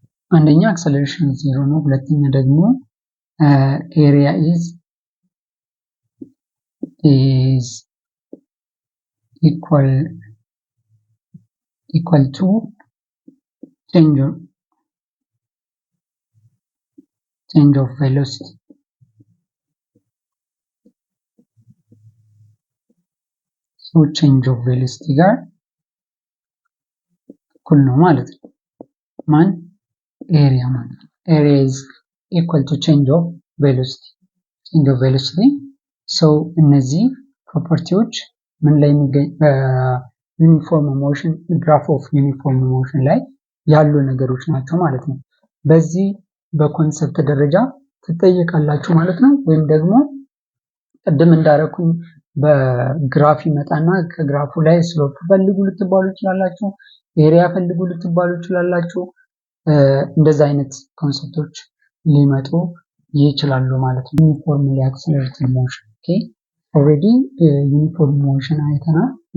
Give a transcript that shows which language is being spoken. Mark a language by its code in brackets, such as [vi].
[am] አንደኛ acceleration 0 ነው። ሁለተኛ ደግሞ [en] area is equal to change of velocity. so change of velocity [am] ጋር እኩል ነው ማለት ነው። [en] ማን area ማለት area is equal to change of velocity [am] ሰው እነዚህ ፕሮፐርቲዎች ምን ላይ የሚገኝ ዩኒፎርም ሞሽን [en] ግራፍ ኦፍ ዩኒፎርም ሞሽን [am] ላይ ያሉ ነገሮች ናቸው ማለት ነው። በዚህ በኮንሰፕት ደረጃ ትጠየቃላችሁ ማለት ነው። ወይም ደግሞ ቅድም እንዳረኩኝ በግራፍ ይመጣና ከግራፉ ላይ ስሎፕ ፈልጉ ልትባሉ ይችላላችሁ፣ ኤሪያ ፈልጉ ልትባሉ ይችላላችሁ። እንደዛ አይነት ኮንሰፕቶች ሊመጡ ይችላሉ ማለት ነው። ዩኒፎርምሊ አክሰለሬትድ ሞሽን ኦኬ ኦልሬዲ ዩኒፎርም ሞሽን አይተናል።